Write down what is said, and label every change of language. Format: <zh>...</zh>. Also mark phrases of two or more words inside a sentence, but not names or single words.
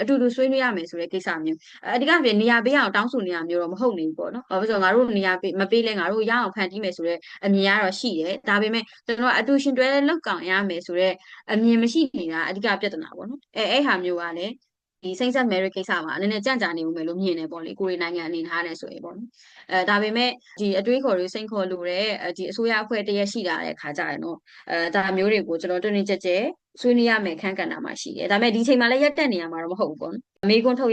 <my>တူတူဆွေးနွေးရမယ်ဆိုတဲ့ကိစ္စမျိုးအဓိကပြနေရာပေးအောင်တောင်းဆိုနေရမျိုးတော့မဟုတ်နေဘူးပေါ့နော်။ဘာဖြစ်လို့ငါတို့နေရာမပေးလဲငါတို့ရအောင်ဖန်တီးမယ်ဆိုတဲ့အမြင်ကတော့ရှိတယ်။ဒါပေမဲ့ကျွန်တော်အတူရှင်တွဲလောက်ကောင်ရမယ်ဆိုတဲ့အမြင်မရှိနေတာအဓိကပြဿနာပေါ့နော်။အဲ့ဟာမျိုးကလည်းဒီ</my> <en>same sex marriage</en> <my>ကိစ္စမှာနည်းနည်းကြန့်ကြာနေဦးမယ်လို့မြင် နေပေါ့လေကိုရီနိုင်ငံအနေထားနဲ့ဆိုရင်ပေါ့နော်ဒါပေမဲ့ဒီအတွေးခေါ်တွေစိန်ခေါ်လို့တဲ့ဒီအစိုးရအဖွဲ့တရက်ရှိလာတဲ့ခါကြရင်တော့ဒါမျိုးတွေကိုကျွန်တော်တွင်တွင်ကြဲကြဲဆွေးနွေးရမယ်ခန်းကဏ္ဍမှာရှိတယ်ဒါပေမဲ့ဒီချိန်မှာလည်းရက်တက်နေရမှာတော့မဟုတ်ဘူးပေါ့နော်မေးခွန်းထုတ်</my>